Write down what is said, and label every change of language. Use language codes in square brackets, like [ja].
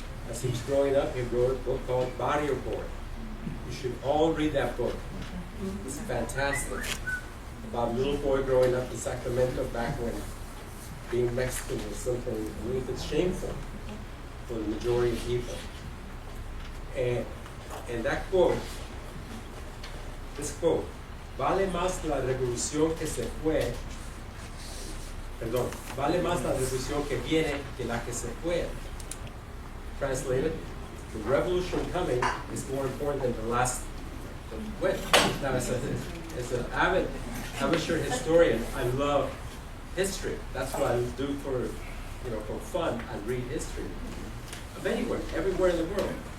[en] As he was growing up, he wrote a book called Barrio Boy. You should all read that book. It's fantastic. About a little boy growing up in Sacramento back when being Mexican was something a little bit shameful for the majority of people. And that quote, this quote, [es] vale más la revolución que se fue, perdón, vale más la revolución que viene que la que se fue. [en] Translated, the revolution coming is more important than the last that went. Now, as an avid amateur historian, I love history. That's what I do for fun. I read history of anywhere, everywhere in the world.